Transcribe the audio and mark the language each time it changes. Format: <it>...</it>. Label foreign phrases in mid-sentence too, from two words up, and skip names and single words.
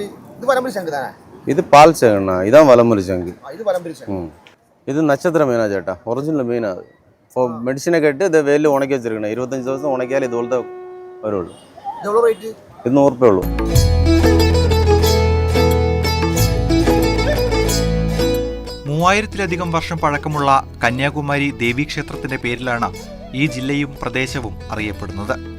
<ta>இது வலம்பரி சங்கு தானே? இது பால் சங்குண்ணா. இதான் வலம்பரி சங்கு. இது வலம்பரி சங்கு. இது நட்சத்திர மீனா</ta> <ml>ചേട്ടാ. ഒറിജിനൽ മീനാ. ഇപ്പോൾ മെഡിസിനൊക്കെ ഇട്ട് ഇത് വെയിൽ ഉണക്കി വെച്ചിരിക്കണം. 25 ദിവസം ഉണക്കിയാൽ ഇതുപോലത്തെ വരുള്ളൂ. എவ்வளோ റേറ്റ്? ഇത് 100 രൂപയേ ഉള്ളൂ. മൂവായിരത്തിലധികം വർഷം പഴക്കമുള്ള കന്യാകുമാരി ദേവീക്ഷേത്രത്തിന്റെ പേരിലാണ് ഈ ജില്ലയും പ്രദേശവും അറിയപ്പെടുന്നത്.</ml>